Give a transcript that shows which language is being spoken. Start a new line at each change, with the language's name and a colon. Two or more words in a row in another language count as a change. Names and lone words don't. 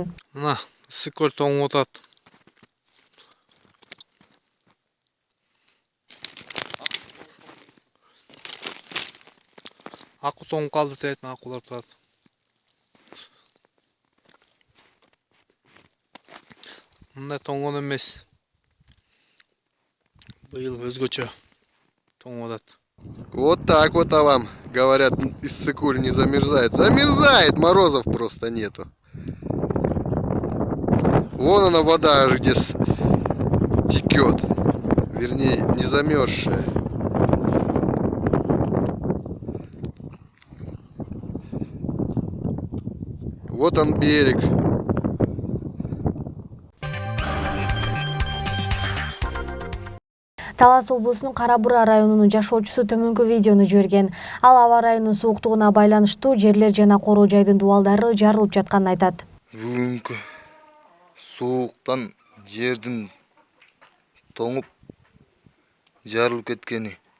Kyrgyz: Мына Ысык көл тоңуп атат. Акуу тоңуп калды дейт, акуулар турат. Мындай тоңгон эмес. Быйыл өзгөчө тоңуп атат.
Russian: Вот так вот вам говорят, Иссык-Куль не замерзает. Замерзает, морозов просто нету. Вон она вода аж где текет. Вернее, не замерзшая. Вот он берег.
Kyrgyz: Талас облусунун Кара-Бура районунун жашоочусу төмөнкү видеону жиберген. Ал аба ырайынын сууктугуна байланыштуу жерлер жана короо жайдын дубалдары жарылып жатканын айтат. Бүгүнкү сууктан жердин тоңуп жарылып кеткени.